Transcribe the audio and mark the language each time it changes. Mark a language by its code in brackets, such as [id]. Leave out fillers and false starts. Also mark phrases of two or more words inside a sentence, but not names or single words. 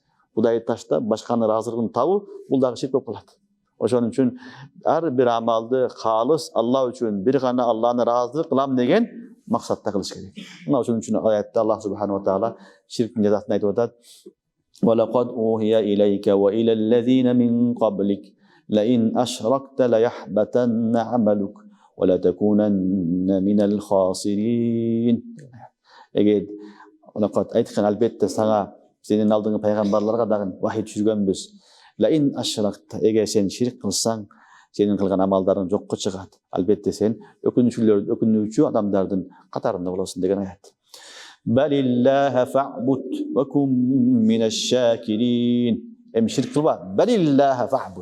[ky] Кудайды таштап, башканын ыраазылыгын табуу, бул дагы ширк болуп калат. Ошон үчүн ар бир амалды калыс Алла үчүн бир гана Алланы ыраазы кылам деген максатта кылыш керек. Мына ошон үчүн аятта [ar] الله سبحانه تعالى [ky] ширктин жазасын айтып атат. [ar] ولقد أوحي إليك وإلى الذين من قبلك لئن أشركت ليحبطن عملك ولتكونن من الخاسرين. [ky] Эгер лaqad айткан албетте сага сенин алдыңгы пайгамбарларга дагы вахий түшүргөнбүз. [ar] لئن أشركت, [ky] эгер сен ширк кылсаң, сенин кылган амалдарың жокко чыгат. Албетте сен өкүнүүчү адамдардын катарында болосуң деген аят. [ar] بل الله فاعبد وكن من الشاكرين. [ky] Ширк кылба. [ar] بل الله فاعبد.